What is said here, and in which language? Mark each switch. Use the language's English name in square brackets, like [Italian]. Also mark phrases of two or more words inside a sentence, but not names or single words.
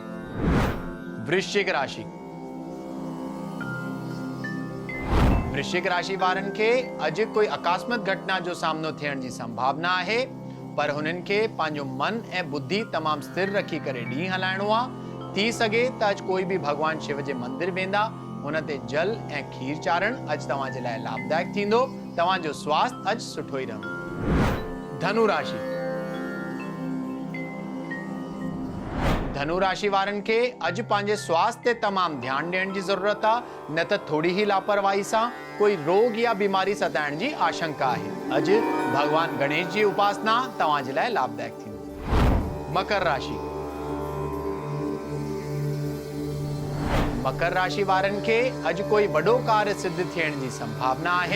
[Sindhi] वृश्चिक राशि। वृश्चिक राशि वारनि खे अॼु कोई अकस्मात घटना जो सामनो थियण जी संभावना आहे, पर हुननि खे पंहिंजो मन ऐं बुद्धि तमाम स्थिर रखी करे ॾींहुं हलाइणो आहे। थी सके त अॼु कोई भी भगवान शिव जे मंदिर वेंदा, हुन ते जल ऐं खीर चाढ़ण अॼु तव्हांजे लाइ लाभदायक थींदो। तव्हांजो स्वास्थ्य अॼु सुठो ई रहंदो। धनु राशि। धनु राशि वारनि खे अॼु पंहिंजे स्वास्थ्य ते तमाम ध्यानु ॾियण जी ज़रूरत आहे, न त थोड़ी ही लापरवाही सां कोई रोग या बीमारी सताइण जी आशंका आहे। अॼु भगवान गणेश जी उपासना तव्हांजे लाइ लाभदायक थींदी। मकर राशि। मकर राशि वारनि खे अॼु कोई वॾो कार्य सिद्ध थियण जी संभावना आहे।